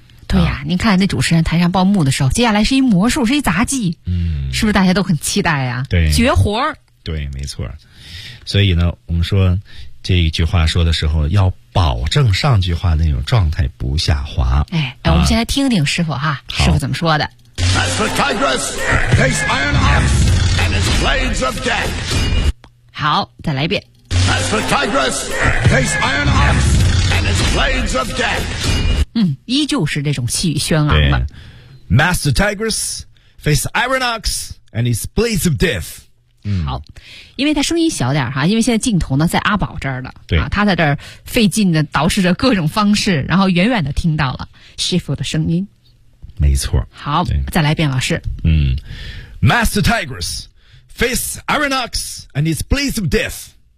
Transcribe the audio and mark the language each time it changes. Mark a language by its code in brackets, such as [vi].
[zh] 对呀、啊啊，您看那主持人台上报幕的时候，接下来是一魔术，是一杂技，嗯，是不是大家都很期待呀、啊？对，绝活儿。对，没错。所以呢，我们说这一句话说的时候要。保证上句话那种状态不下滑。哎，我们先来听听师傅哈、啊，师傅怎么说的 [en] ？Master Tigress, face iron ox and his blades of death. [zh] 好，再来一遍。 [en] Master Tigress, face iron ox and his blades of death. [zh] 嗯，依旧是这种气宇轩昂的。 [en] Master Tigress, face iron ox and his blades of death. 嗯、 [zh] 好，因为他声音小点哈，因为现在镜头呢在阿宝这儿的，对、啊、他在这儿费劲的捯饬着各种方式，然后远远的听到了 Chief 的声音，没错。好，再来一遍，老师。嗯 [en] ，Master Tigress, face Iron Ox and his blades of death。